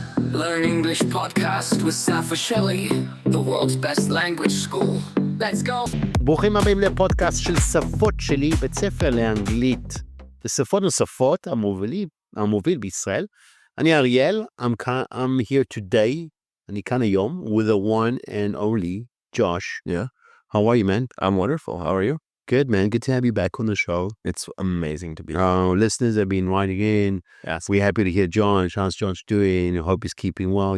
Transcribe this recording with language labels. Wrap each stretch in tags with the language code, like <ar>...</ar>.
<en>Learn English podcast with Safa Shelly, the world's best language school. Let's go.</en> <he>ברוכים הבאים לפודקאסט של שפות שלי, בית ספר לאנגלית. לשפות נוספות המוביל בישראל. אני אריאל,</he> <en>I'm here today,</en> <he>אני כאן היום,</he> <en>with the one and only Josh. Yeah. How are you, man? I'm wonderful. How are you? Good, man. Good to have you back on the show. It's amazing to be here. Our listeners have been writing in. Yes. We're happy to hear Josh. How's Josh doing? I hope he's keeping well.</en>